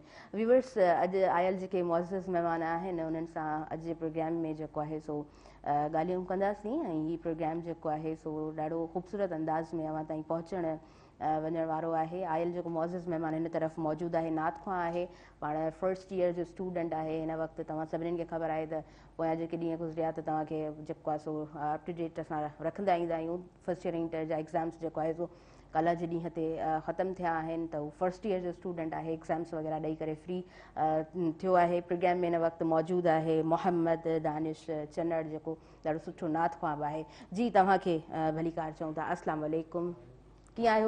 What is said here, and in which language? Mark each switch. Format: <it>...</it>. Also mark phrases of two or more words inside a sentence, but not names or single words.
<sd>व्यूवर्स, अॼु आयल जेके मुअज़्ज़ज़ महिमान आहिनि उन्हनि सां अॼु जे प्रोग्राम में जेको आहे सो ॻाल्हियूं कंदासीं ऐं हीउ प्रोग्राम जेको आहे सो ॾाढो ख़ूबसूरत अंदाज़ में अव्हां ताईं पहुचणु वञण वारो आहे। आयल जेको मुअज़्ज़ज़ महिमान हिन तरफ़ मौजूदु आहे, नात ख़्वां आहे, पाण</sd> <en>first year</en> <sd>जो स्टूडेंट आहे। हिन वक़्तु तव्हां सभिनीनि खे ख़बर आहे त पोयां जेके ॾींहं गुज़रिया त तव्हांखे जेको आहे सो</sd> <en>up to date</en> <sd>असां रखंदा ईंदा आहियूं।</sd> <en>first year inter</en> <sd>जा एग्ज़ाम्स जेको आहे सो कल्ह जे ॾींहं ते ख़तमु थिया आहिनि, त उहो</sd> <en>first year</en> <sd>जो स्टूडेंट आहे, एग्ज़ाम्स वग़ैरह ॾेई करे फ्री थियो आहे। प्रोग्राम में हिन वक़्तु मौजूदु आहे मोहम्मद दानिश चन्नड़, जेको ॾाढो सुठो नात ख़्वां बि आहे। जी, तव्हांखे भलीकार चऊं था।</sd> <ar>السلام عليكم,</ar> <sd>कीअं आहियो?</sd>